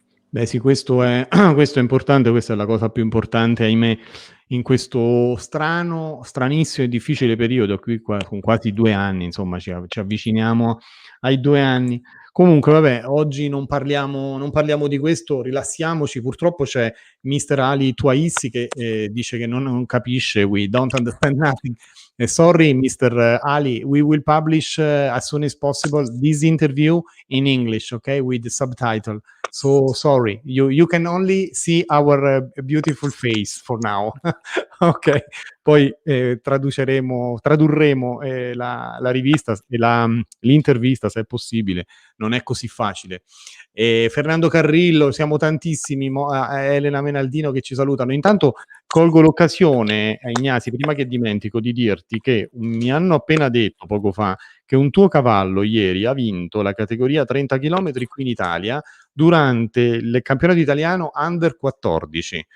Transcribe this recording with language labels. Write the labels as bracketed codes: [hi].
[it] Beh sì, questo è questo è importante, questa è la cosa più importante, ahimè, in questo stranissimo e difficile periodo qui con quasi 2 anni, insomma ci avviciniamo ai 2 anni. Comunque vabbè, oggi non parliamo di questo, rilassiamoci. Purtroppo c'è Mister Ali Touaissi che, dice che non capisce, [en] "We don't understand nothing". Sorry Mister Ali, we will publish, as soon as possible this interview in English, okay, with the subtitle. So sorry, you can only see our beautiful face for now. [it] Ok, poi tradurremo la rivista e l'intervista se è possibile, non è così facile. Fernando Carrillo, siamo tantissimi, Elena Menaldino che ci salutano. Intanto colgo l'occasione, Ignasi, prima che dimentico di dirti che mi hanno appena detto poco fa che un tuo cavallo ieri ha vinto la categoria 30 km qui in Italia durante il campionato italiano Under 14.